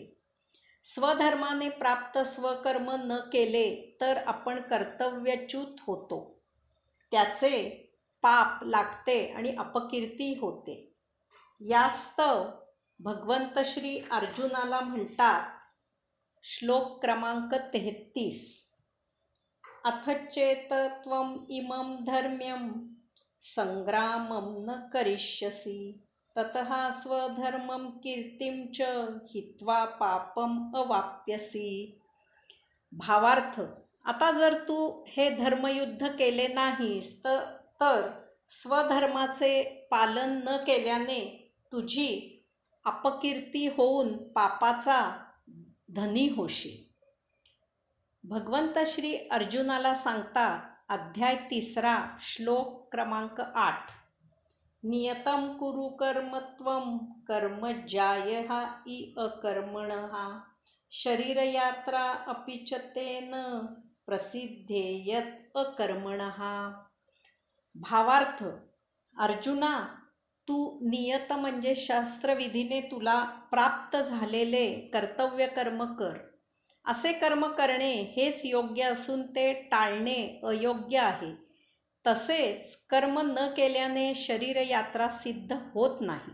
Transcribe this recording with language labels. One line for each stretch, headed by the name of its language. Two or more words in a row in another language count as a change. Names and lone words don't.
Marathi: स्वधर्माने प्राप्त स्वकर्म न केले तर आपण कर्तव्यच्युत होतो. त्याचे पाप लागते आणि अपकीर्ती होते. यास्तव भगवंत श्री अर्जुनाला म्हणतात, श्लोक क्रमांक 33,
Sanskrit: अथ चेत त्वम इमं धर्म्यं संग्रामं न करिष्यसि ततः स्वधर्मं कीर्तिं च हित्वा पापम अवाप्यसि.
Marathi: भावार्थ, आता जर तू हे धर्मयुद्ध केले नाहीस तर स्वधर्माचे पालन न केल्याने तुझी अपकीर्ती होऊन पापाचा धनी होशील. भगवंत श्री अर्जुनाला सांगतात, अध्याय 3, श्लोक क्रमांक 8,
Sanskrit: नियतं कुरु कर्म त्वं कर्म ज्यायः इ अकर्मणः शरीरयात्रा अपि च तेन प्रसिद्धेयत अकर्मणः.
Marathi: भावार्थ, अर्जुना, तू नियत म्हणजे शास्त्रविधीने तुला प्राप्त झालेले कर्तव्य कर्म कर. असे कर्म करणे हेच योग्य असून ते टाळणे अयोग्य आहे. तसेच कर्म न केल्याने शरीरयात्रा सिद्ध होत नाही.